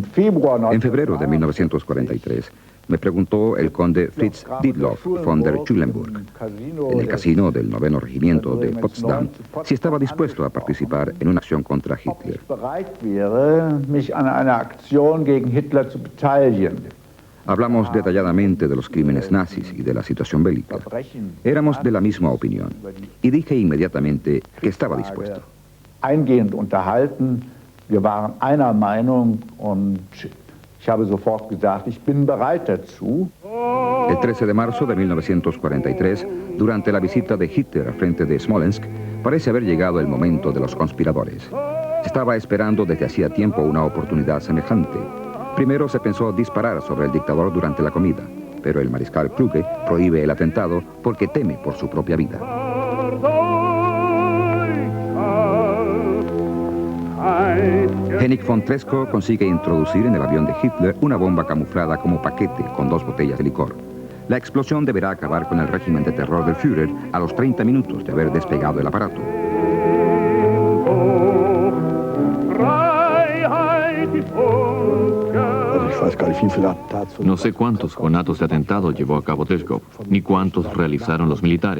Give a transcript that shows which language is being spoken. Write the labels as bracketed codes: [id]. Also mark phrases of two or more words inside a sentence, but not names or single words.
[es] febrero de 1943 me preguntó el conde Fritz Dietloff von der Schulenburg, en el casino del 9º Regimiento de Potsdam, si estaba dispuesto a participar en una acción contra Hitler. Hablamos detalladamente de los crímenes nazis y de la situación bélica. Éramos de la misma opinión y dije inmediatamente que estaba dispuesto. [de] Eingehend unterhalten, wir waren einer Meinung und ich habe sofort gesagt, ich bin bereit dazu. [es] El 13 de marzo de 1943, durante la visita de Hitler al frente de Smolensk, parece haber llegado el momento de los conspiradores. Se estaba esperando desde hacía tiempo una oportunidad semejante. Primero se pensó disparar sobre el dictador durante la comida, pero el mariscal Kluge prohíbe el atentado porque teme por su propia vida. Henning von Treschow consigue introducir en el avión de Hitler una bomba camuflada como paquete con 2 botellas de licor. La explosión deberá acabar con el régimen de terror del Führer a los 30 minutos de haber despegado el aparato. No sé cuántos conatos de atentado llevó a cabo Treschow, ni cuántos realizaron los militares.